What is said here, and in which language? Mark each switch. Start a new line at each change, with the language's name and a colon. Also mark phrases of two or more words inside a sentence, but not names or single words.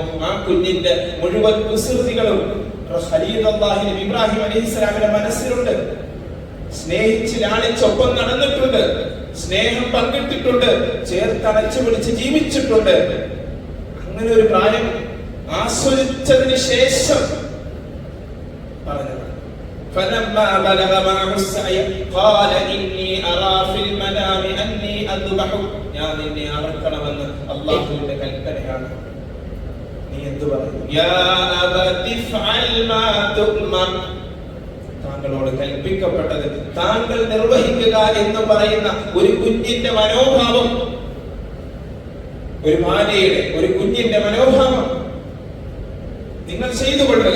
Malayalam: ആ കുഞ്ഞിന്റെ മുഴുവൻ കുസൃതികളും ഖലീലുല്ലാഹി ഇബ്രാഹിം അലൈഹിസ്സലാമിന്റെ മനസ്സിലുണ്ട്. സ്നേഹിച്ച് ലാളിച്ചൊപ്പം നടന്നിട്ടുണ്ട്. സ്നേഹം പങ്കിട്ടിട്ടുണ്ട്, ചേർത്തണച്ചു പിടിച്ച് ജീവിച്ചിട്ടുണ്ട്. അങ്ങനെ ഒരു പ്രായം ആസ്വദിച്ചതിന് ശേഷം പറഞ്ഞത്
Arabic: فلما بلغ معه السعي قال إني أرى في المنام أني أذبحك.
Malayalam: ഞാൻ നിന്നെ അറക്കണമെന്ന് അല്ലാഹുവിന്റെ കൽപ്പനയാണ്. നീ എന്തു പറയുന്നു?
Arabic: يا أبت افعل ما تؤمر.
Malayalam: താങ്കളോട് കൽപ്പിക്കപ്പെട്ടത് താങ്കൾ നിർവഹിക്കുക എന്ന് പറയുന്ന ഒരു കുഞ്ഞിന്റെ മനോഭാവം, ഒരു ഭാര്യയുടെ ഒരു കുഞ്ഞിന്റെ മനോഭാവം നിങ്ങൾ ചെയ്തു കൊള്ളുക.